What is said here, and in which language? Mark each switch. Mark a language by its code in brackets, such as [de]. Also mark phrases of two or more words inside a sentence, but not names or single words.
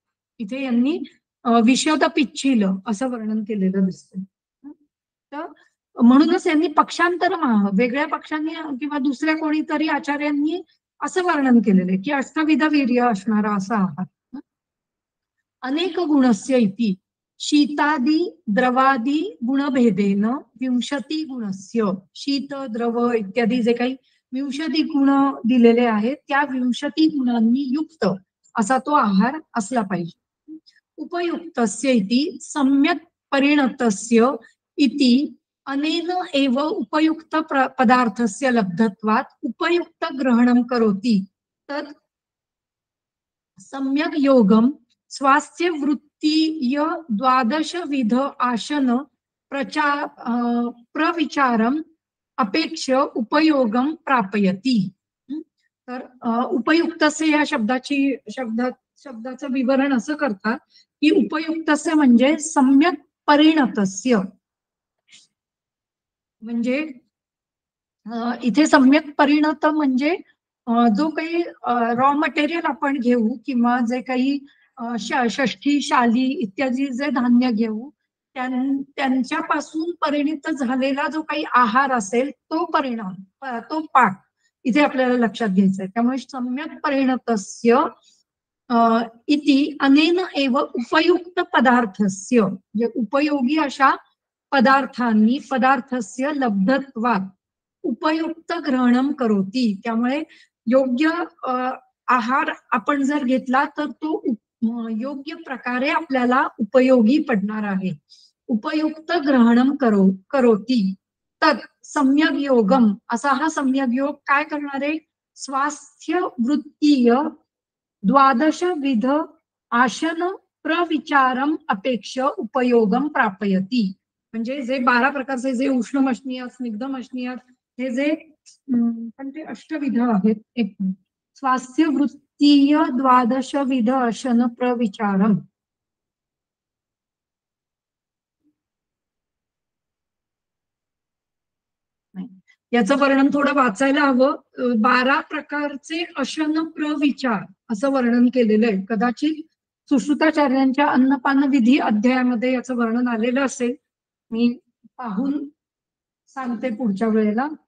[mr] इथे यांनी विशद पिच्छील असं वर्णन केलेलं दिसतंय. तर म्हणूनच यांनी पक्षांतर, वेगळ्या पक्षांनी किंवा दुसऱ्या कोणीतरी आचार्यांनी असं वर्णन केलेलं आहे की अष्टविध वीर्य असणारा असा आहार. [sa] अनेक गुणस्य इति शीतादी द्रवादी गुणभेदेन विंशती गुणस्य, [mr] शीत द्रव इत्यादी जे काही विंशती गुण दिलेले आहेत त्या विंशती गुणांनी युक्त असा तो आहार असला पाहिजे. [sa] उपयुक्तस्य इति सम्यक् परिणतस्य इति अनेन एव उपयुक्त पदार्थस्य लब्धत्वात् उपयुक्त ग्रहणं करोति तत् सम्यक् योगम स्वास्थ्य वृत्तीय द्वादश विध आसन प्रविचारम अपेक्ष उपयोगम प्रापयति. [mr] तर उपयुक्तस्य या शब्दाचं विवरण असं करतात की उपयुक्तस्य म्हणजे [sa] सम्यक परिणतस्य, [mr] म्हणजे इथे सम्यक परिणत म्हणजे जो काही [en] raw material [mr] आपण घेऊ किंवा जे काही षष्ठी शाली इत्यादी जे धान्य घेऊ त्यांच्यापासून परिणित झालेला जो काही आहार असेल तो परिणाम, तो पाक इथे आपल्याला लक्षात घ्यायचा आहे. [sa] त्यामुळे सम्यक परिणतस्य इति अनेन एव उपयुक्त पदार्थस्य, [mr] म्हणजे उपयोगी अशा पदार्थांनी [sa] पदार्थस्य लब्धत्वात् उपयुक्त ग्रहणम करोति, [mr] त्यामुळे योग्य आहार आपण जर घेतला तर तो योग्य प्रकारे आपल्याला उपयोगी पडणार आहे. [sa] उपयुक्त ग्रहणम करोति तत् सम्यक योगम, [mr] असा हा सम्यक योग काय करणार आहे, [sa] स्वास्थ्य वृत्तीय द्वादश विध आसन प्रविचारम अपेक्ष उपयोगम प्रापयति, [mr] म्हणजे जे 12 प्रकारचे जे [sa] उष्णमशनीय स्निग्धमशनीय [mr] हे जे ते अष्टविध आहेत, एक [sa] स्वास्थ्य वृत्तीय द्वादश विध आसन प्रविचारम, [mr] याचं वर्णन थोडं वाचायला हवं. 12 प्रकारचे अशन प्रविचार असं वर्णन केलेलं आहे. कदाचित सुश्रुताचार्यांच्या अन्नपान विधी अध्यायामध्ये याचं वर्णन आलेलं असेल, मी पाहून सांगते पुढच्या वेळेला.